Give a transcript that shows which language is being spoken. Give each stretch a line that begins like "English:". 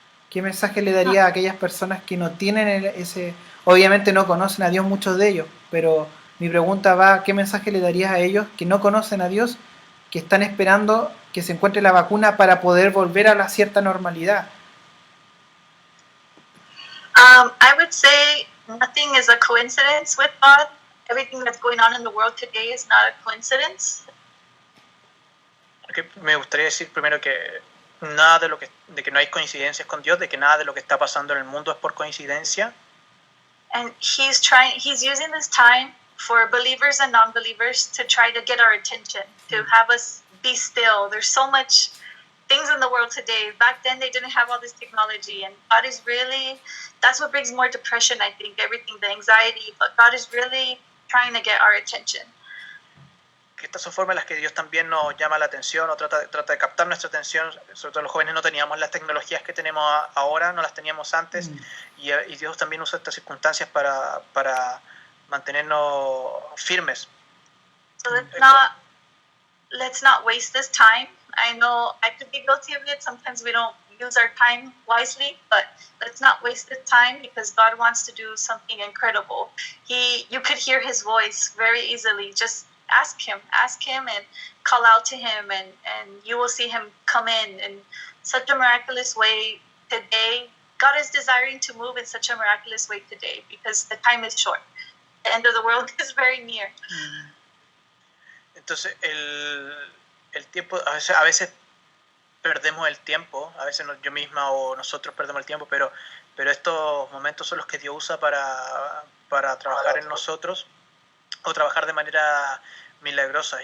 Spanish: ¿Qué mensaje le daría a aquellas personas que no tienen ese... Obviamente no conocen a Dios muchos de ellos, pero mi pregunta va, ¿qué mensaje le darías a ellos que no conocen a Dios, que están esperando que se encuentre la vacuna para poder volver a la cierta normalidad?
English: I would say nothing is a coincidence with God. Everything that's going on in the world today is not a coincidence.
Spanish: Me gustaría decir primero que nada de que no hay coincidencias con Dios, de que nada de lo que está pasando en el mundo es por coincidencia.
English: And he's using this time for believers and non-believers to try to get our attention, to have us be still. There's so much things in the world today. Back then they didn't have all this technology, and God is really, that's what brings more depression, I think, everything, the anxiety, but God is really trying to get our attention.
Spanish: Que estas son formas en las que Dios también nos llama la atención o trata de captar nuestra atención. Sobre todo los jóvenes no teníamos las tecnologías que tenemos ahora, no las teníamos antes, y Dios también usa estas circunstancias para mantenernos firmes.
English: So let's not waste this time. I know I could be guilty of it. Sometimes we don't use our time wisely, but let's not waste this time because God wants to do something incredible. You could hear his voice very easily. Just ask him and call out to him, and you will see him come in such a miraculous way today. God is desiring to move in such a miraculous way today because the time is short. The end of the world is very near.
Spanish: Entonces el tiempo, a veces perdemos el tiempo, a veces yo misma o nosotros perdemos el tiempo, pero estos momentos son los que Dios usa para trabajar en nosotros o trabajar de manera milagrosa.